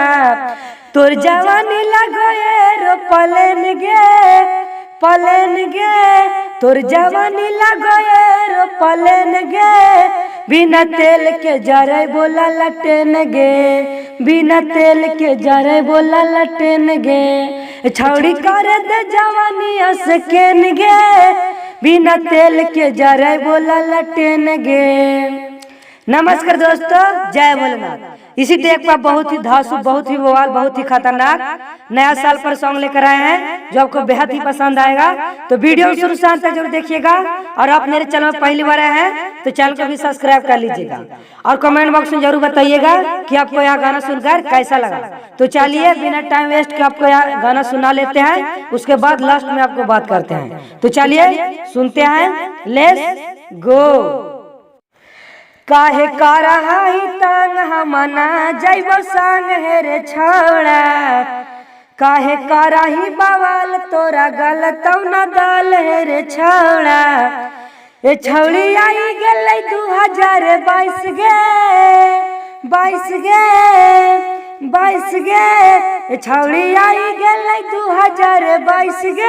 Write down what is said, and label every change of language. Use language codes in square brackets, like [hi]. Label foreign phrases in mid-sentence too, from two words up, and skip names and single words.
[anp] तोर जवानी लगोए रो पलेन गे, तोर जवानी लगोए रो पलेन गे, बिना तेल के जरे बोला लटेन गे, बिना तेल के जरे बोला लटेन गे। छौड़ी कर दे जवानी असकेन गे, बिना तेल के जरे बोला लटेन गे। [hi] नमस्कार दोस्तों, जय भोलेनाथ। इसी टेक पर बहुत ही धांसू, बहुत ही बवाल, बहुत ही खतरनाक नया साल पर सॉन्ग लेकर आए हैं जो आपको बेहद ही पसंद आएगा। तो वीडियो शुरू से अंत तक जरूर देखिएगा, और आप मेरे चैनल में पहली बार आए हैं तो चैनल को भी सब्सक्राइब कर लीजिएगा, और [en] comment box [hi] में जरूर बताइएगा कि आपको यह गाना सुनकर कैसा लगा। तो चलिए बिना [en] time waste [hi] के आपको यह गाना सुना लेते हैं, उसके बाद लास्ट में आपको बात करते हैं। तो चलिए सुनते हैं, [en] let's go. [anp] काहे करा है तंग हमना जैबो संग है रे छौड़ा, काहे करा ही बवाल तोरा गल तौना दाल है रे छौड़ा। ए छौड़ी आई गेलै 2022 गे, 22 गे, ए छौड़ी आई गेलै 2022 गे।